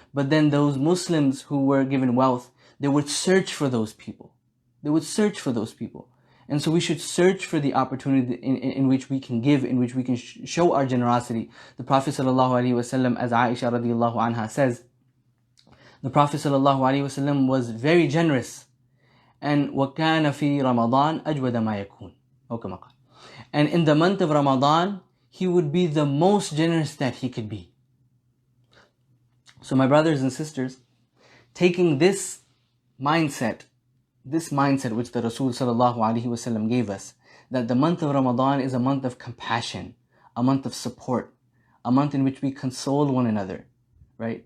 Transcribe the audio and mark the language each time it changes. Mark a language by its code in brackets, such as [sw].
[en] But then those Muslims who were given wealth, they would search for those people. They would search for those people. And so we should search for the opportunity in which we can give, in which we can show our generosity. The Prophet ﷺ, as Aisha radiallahu anha says, the Prophet ﷺ was very generous. [ar] And وَكَانَ فِي رَمَضَانَ أَجْوَدَ مَا يَكُونَ. [en] And in the month of Ramadan, he would be the most generous that he could be. So my brothers and sisters, taking this mindset which the Rasul ﷺ gave us, that the month of Ramadan is a month of compassion, a month of support, a month in which we console one another, right?